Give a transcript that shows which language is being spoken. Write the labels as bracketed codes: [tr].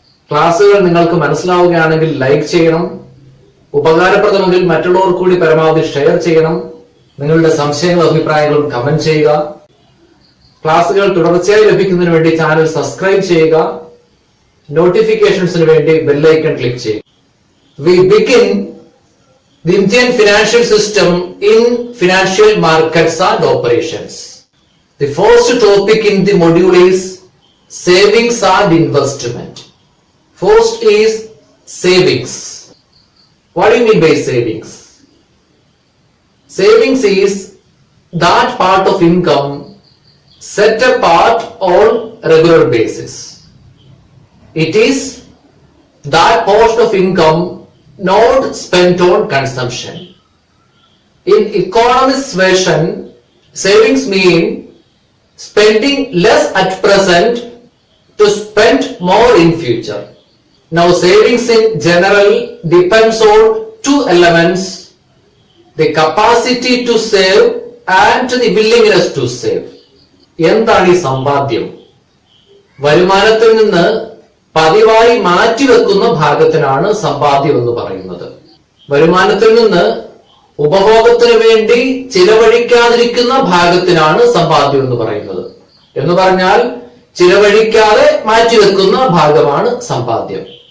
[ml] ക്ലാസ്സുകൾ നിങ്ങൾക്ക് മനസ്സിലാവുകയാണെങ്കിൽ ലൈക്ക് ചെയ്യണം, ഉപകാരപ്രദമെങ്കിൽ മറ്റുള്ളവർ കൂടി പരമാവധി ഷെയർ ചെയ്യണം, നിങ്ങളുടെ സംശയങ്ങളും അഭിപ്രായങ്ങളും കമന്റ് ചെയ്യുക. ക്ലാസ്സുകൾ തുടർച്ചയായി ലഭിക്കുന്നതിന് വേണ്ടി ചാനൽ സബ്സ്ക്രൈബ് ചെയ്യുക, നോട്ടിഫിക്കേഷൻസിന് വേണ്ടി ബെൽ ഐക്കൺ ക്ലിക്ക് ചെയ്യുക. [en] We begin the Indian financial system in financial markets and operations. The first topic in the module is savings and investment. First is savings. What do you mean by savings? Savings is that part of income set apart on regular basis. It is that portion of income not spent on consumption. In economist version, savings mean spending less at present to spend more in future. Now savings in general depends on two elements: the capacity to save and the willingness to save. [ml] എന്താണ് ഈ സമ്പാദ്യം? വരുമാനത്തിൽ നിന്ന് പതിവായി മാറ്റിവെക്കുന്ന ഭാഗത്തിനാണ് സമ്പാദ്യം എന്ന് പറയുന്നത്. വരുമാനത്തിൽ നിന്ന് ഉപഭോഗത്തിന് വേണ്ടി ചിലവഴിക്കാതിരിക്കുന്ന ഭാഗത്തിനാണ് സമ്പാദ്യം എന്ന് പറയുന്നത്. എന്ന് പറഞ്ഞാൽ ചിലവഴിക്കാതെ മാറ്റിവെക്കുന്ന ഭാഗമാണ് സമ്പാദ്യം.